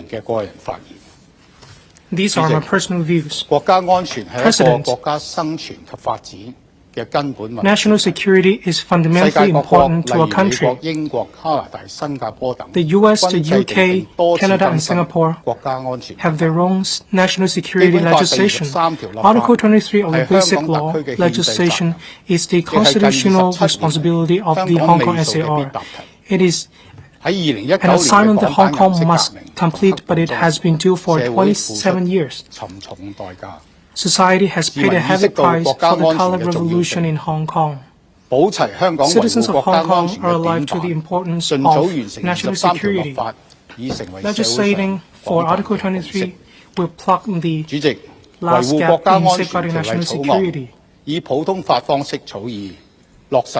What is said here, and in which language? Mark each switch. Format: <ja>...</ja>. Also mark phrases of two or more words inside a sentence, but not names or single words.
<yue>個人發言。</yue> <en>These are my personal views.</en> <yue>國家安全係一個國家生存及發展嘅根本問題。</yue> <en>National security is fundamentally important to a country.</en> <yue>世界各國，例如美國、英國、加拿大、新加坡等</yue> <en>The US, the UK, Canada, and Singapore</en> <yue>國家安全</yue> <en>have their own national security legislation. Article 23 of the Basic Law legislation is the constitutional responsibility of the Hong Kong SAR. It is an assignment that Hong Kong must complete, but it has been due for 27 years. Society has paid a heavy price for the color revolution in Hong Kong. Citizens of Hong Kong are alive to the importance of national security. Legislating for Article 23 will plug the last gap in safeguarding national security.</en> <yue>以普通法方式草擬，</yue>